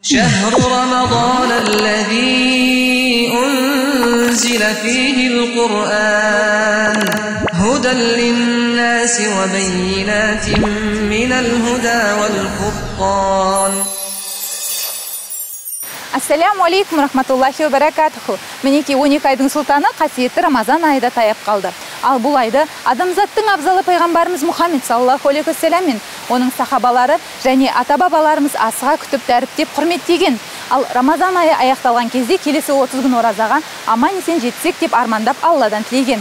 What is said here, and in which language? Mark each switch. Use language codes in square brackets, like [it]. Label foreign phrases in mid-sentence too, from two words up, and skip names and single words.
[ar] شهر رمضان الذي أنزل فيه القرآن هدى للناس وبينات من الهدى والفرقان. السلام عليكم ورحمة الله وبركاته. [kk] Мінеки 12 айдың сұлтаны қасиетті Рамазан айда таяп қалды. Ал бұл айды адамзаттың абзалы пайғамбарымыз Мұхаммед [ar] صلى الله عليه وسلم [kk] мен оның сахабалары және ата-бабаларымыз асыға күтіп дәріптеп құрметтеген. Ал Рамазан айы аяқталған кезде келесі 30 күн оразаға аман-есен жетсек деп армандап Алладан тілеген.